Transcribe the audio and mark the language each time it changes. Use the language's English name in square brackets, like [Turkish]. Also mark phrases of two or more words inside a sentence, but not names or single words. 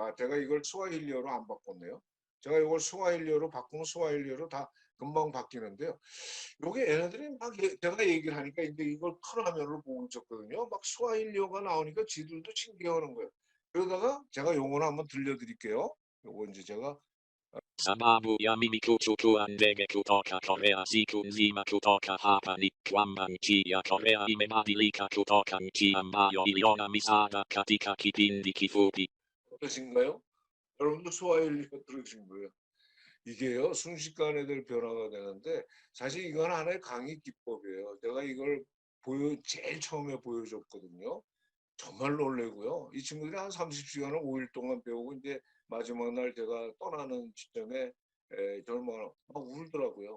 [Korean] 제가 이걸 스와힐리어로 안 바꿨네요. 제가 이걸 스와힐리어로 바꾸면 스와힐리어로 다 금방 바뀌는데요. 요게 얘네들이 막 제가 얘기를 하니까 이제 이걸 큰 화면으로 보고 있었거든요. 막 스와힐리어가 나오니까 지들도 신기해하는 거예요. 그러다가 제가 용어를 한번 들려드릴게요. 요거 이제 제가 [Swahili] Sababu ya mimi kuchukua ndege kutoka Korea siku nzima kutoka hapa ni kwamba nchi ya Korea imebadilika kutoka nchi ambayo iliona misaada katika kipindi kifupi. [Korean] 어떠신가요? 여러분도 스와힐리어 들으신 거예요. 이게요 순식간에 될 변화가 되는데 사실 이건 하나의 강의 기법이에요. 제가 이걸 제일 처음에 보여줬거든요. 정말 놀래고요. 이 친구들이 한 30시간을 5일 동안 배우고 이제 마지막 날 제가 떠나는 시점에 저는 막 울더라고요.